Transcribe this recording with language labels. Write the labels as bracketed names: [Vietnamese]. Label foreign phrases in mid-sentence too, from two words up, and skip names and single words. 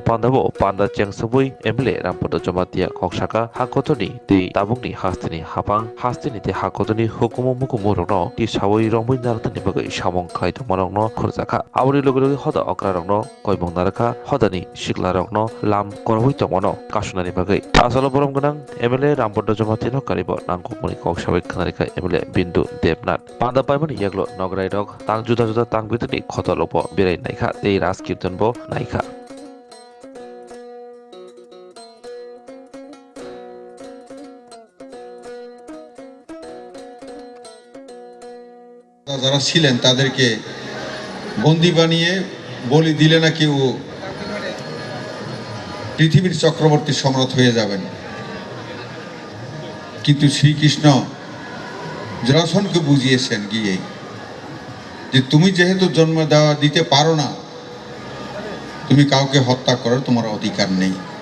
[Kok Borok] Pandavo Panda Changsabui MLA Rampoda Jomatia Kokshaka Hakotoni Di Tabungni Hastini Hapang Hastini Te Hakotoni Hukumu Mukumurno Di Shawi Rombin Nartani Bagai Shamong Kaito Marongno Kurzaka Auri Logo Hoda Okrarno Koibong Naraka Hodani Shiklarogno Lam Korwito Mono Kashunani Bagai Asalo Borom Ganang MLA Rampoda Jomatino Karibo Nangkupuni Kokshavik Kanarika MLA Bindu Debnat Panda Paimani Yaglo Nograi Dog Tang Juda Juda Tang Bitani Kotolopo Birai Naika Te Ras Kirtanbo Naika [Bangla] যারা ছিলেন তাদেরকে বন্দী বানিয়ে বলি দিলে নাকি ও পৃথিবীর চক্রবর্তী সম্রাট হয়ে যাবেন কিন্তু শ্রীকৃষ্ণ জরাসন্ধকে বুঝিয়েছেন গিয়ে যে তুমি যেহেতু জন্ম দিতে পারো না তুমি কাউকে হত্যা করার তোমার অধিকার নেই